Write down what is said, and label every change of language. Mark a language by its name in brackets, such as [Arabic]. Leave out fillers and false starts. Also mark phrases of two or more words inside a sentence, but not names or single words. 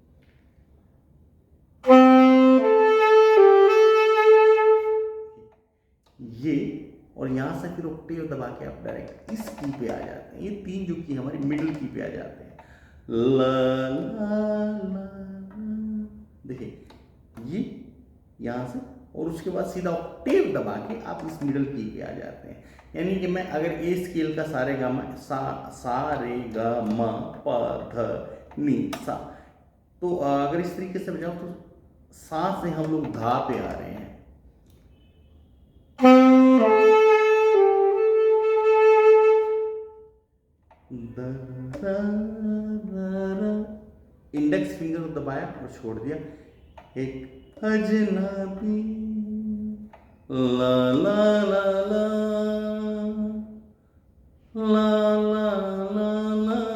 [Hindi] ये और यहाँ से फिर ऑक्टेव दबा के आप डायरेक्ट इस की पे आ जाते हैं। ये 3 जो की हमारी [English] middle key [Hindi] पे आ जाते हैं, ला ला ला। देखिए ये यहाँ से और उसके बाद सीधा ऑक्टेव दबा के आप इस [English] middle key [Hindi] पे आ जाते हैं। यानी कि मैं अगर [English] A scale [Hindi] का सारे गा मा सा रे गा मा प ध नी सा, तो अगर इस तरीके से बजाऊं तो सा से हम लोग धा पे आ रहे हैं। [English] index finger [Hindi] दबाया और छोड़ दिया, एक अजनबी ला ला ला ला ला ला ला ला।